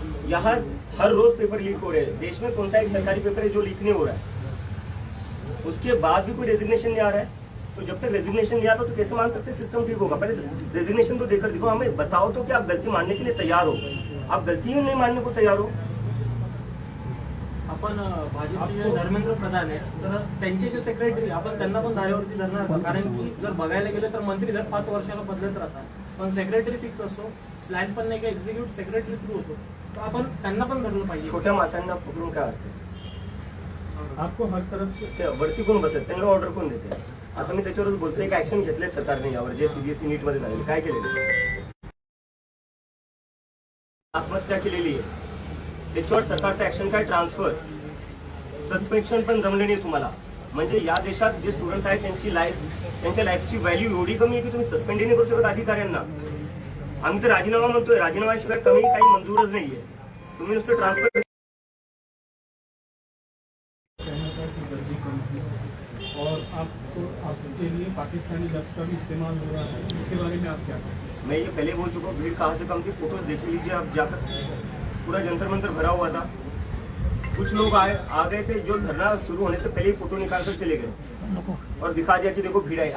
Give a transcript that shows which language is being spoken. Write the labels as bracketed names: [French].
[Hindi] यहाँ हर रोज paper leak हो रहे हैं. देश में कौन सा एक सरकारी पेपर है जो लीक नहीं हो रहा है? उसके बाद भी कोई रेजिग्नेशन नहीं आ रहा है. तो जब तक रेजिग्नेशन नहीं आता तो कैसे मान सकते सिस्टम ठीक होगा? पहले रेजिग्नेशन तो देकर दिखाओ. हमें बताओ तो कि आप गलती मानने के लिए तैयार हो. आप गलती ही नहीं मानने को तैयार हो. [Marathi] आपण भाजपचे जे धर्मेंद्र प्रधान आहेत तर त्यांचे जे सेक्रेटरी आपण त्यांना पण धारेवरती धरणार का? कारण की जर बघायला गेलं तर मंत्री दर 5 वर्षाला बदलत राहतात, पण सेक्रेटरी फिक्स असतो. प्लॅन पण नाही का एक्झिक्यूटिव्ह सेक्रेटरी थ्रू होतो, तर आपण त्यांना पण धरलं पाहिजे. छोट्या माणसांना पकडून काय असतं? [Hindi] आपको हर तरफ से [Marathi] ते वरती कोण बसत, त्यांना ऑर्डर कोण देते? आता मी त्याच्यावरच बोलतोय, एक ऍक्शन घेतलंय सरकारने यावर, जे सीबीएसई नीट मध्ये झालेलं. काय केलेलं? आत्महत्या केलेली आहे. त्याच्यावर सरकारचं ऍक्शन काय? ट्रान्सफर, सस्पेन्शन पण जमले नाही तुम्हाला. म्हणजे या देशात जे स्टुडंट्स आहेत त्यांच्या लाईफची व्हॅल्यू एवढी कमी आहे की तुम्ही सस्पेंड नाही करू शकत अधिकाऱ्यांना. आम्ही तर राजीनामा म्हणतोय, राजीनाम्याशिवाय कमी काही मंजूरच नाहीये. तुम्ही नुसतं ट्रान्सफर. [Hindi] और आपके लिए पाकिस्तानी लफ्ज का भी इस्तेमाल हो रहा है, इसके बारे में आप क्या कहें? मैं ये पहले बोल चुका हूँ, भीड़ कहाँ से कम थी, फोटोज देख लीजिए आप जाकर. पूरा जंतर मंतर भरा हुआ था. कुछ लोग आ गए थे जो धरना शुरू होने से पहले ही फोटो निकाल कर चले गए और दिखा दिया कि देखो भीड़ आई.